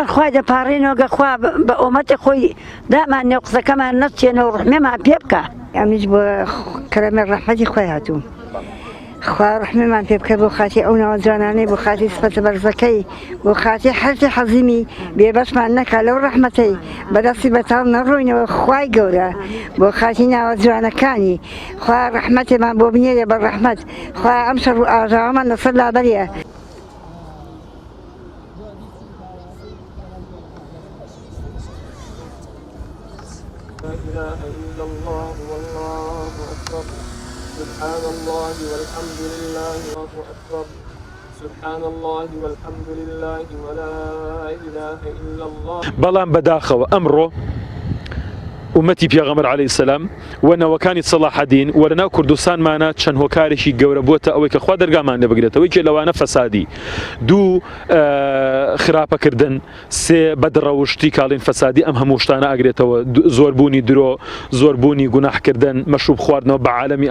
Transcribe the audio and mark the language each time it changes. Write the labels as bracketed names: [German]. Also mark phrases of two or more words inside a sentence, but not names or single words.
[Central Kurdish] خوای دەپاڕێنەوە گە خوا بە ئومەتی خۆی دامانێ و قسەکەمان نەچێنەوە ڕحمێمان پێ بکە ئەمیش بۆ کەرەمە ڕەحمەتی خۆی هاتوو خوا ڕحمێمان پێ بکە بۆ خاتی ئەو ناوە جوانانەی بۆ خاتی سپەتە بەرزەکەی بۆ خاتی هەرتی حەزیمی بێبەشمان نەکا لەو ڕەحمەتەی بەدەستی بەتاڵ نەڕۆینەوە خوای گەورە بۆ خاتی ناوە جوانەکانی خوا ڕەحمەتێمان بۆ بنێرێ بە ڕەحمەت خوا ئەم شەڕ و ئاژاوەمان لەسەر لابەریە [Arabic] لا إله إلا الله والله أكبر سبحان الله والحمد لله الله أكبر سبحان الله والحمد لله ولا إله إلا الله [Central Kurdish] بەڵام بەداخەوە ئەمڕۆ ومەتی پێغەمبەر عەلەیهی سەلام و نەوەکانی سەلاحەدین وە لەناو کوردستانمانە چەند هۆکارێکی گەورە بووەتە ئەوەی کە خوا دەرگامان لێ بگرێتەوە یەکێ لەوانە فەسادی دوو خراپەکردن سێ بەدڕەوشتی کاڵین فەسادی ئەم هەموو شتانە ئەگرێتەوە زۆربوونی درۆ زۆربوونی گوناحکردن مەشروب خواردنەوە بە عالەمی